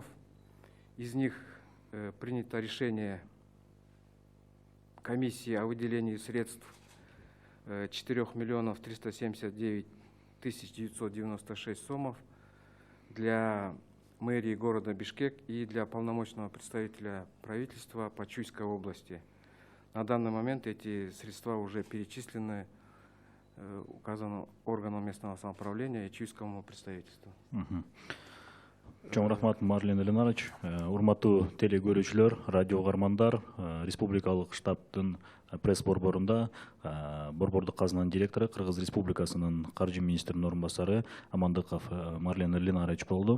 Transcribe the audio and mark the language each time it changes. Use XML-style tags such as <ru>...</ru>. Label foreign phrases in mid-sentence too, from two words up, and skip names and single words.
<ru>Из них принято решение комиссии о выделении средств 4 миллионов 379 тысяч 996 сомов для мэрии города Бишкек и для полномочного представителя правительства по Чуйской области. На данный момент эти средства уже перечислены указанным органам местного самоуправления и Чуйскому представительству.</ru> <ky>Чоң рахмат, Марлен Элинарович. Урматтуу теле көрүүчүлөр, радио угармандар, республикалык штабтын пресс борборунда борбордук казынанын директору, Кыргыз Республикасынын каржы министринин орун басары Амандыков Марлен Элинарович болду.</ky>